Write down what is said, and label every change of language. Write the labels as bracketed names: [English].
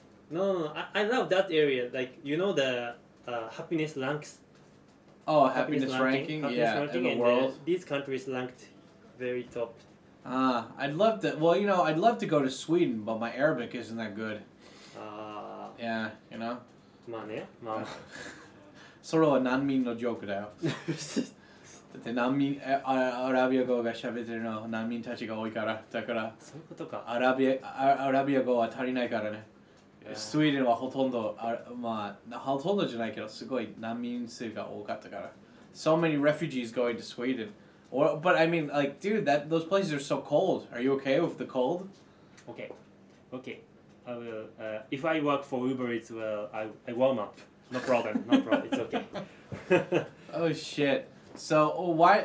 [English] no, I love that area. Like the happiness ranks. Oh, happiness ranking? Happiness Yeah, ranking, in the and world. these countries ranked very top. I'd love to. Well, I'd love to go to Sweden, but my Arabic isn't that good. Yeah, [Japanese] まあね、まあそれは難民のジョークだよ。だってアラビア語が喋ってるの難民たちが多いから。だからそういうことか。アラビア語は足りないからね。スウェーデンはほとんどほとんどじゃないけどすごい難民数が多かったから。 [English] So many refugees going to Sweden. But I mean, like, dude, those places are so cold. Are you okay with the cold? Okay. I will. If I work for Uber Eats, well, I warm up. No problem. It's okay. Oh shit. So why?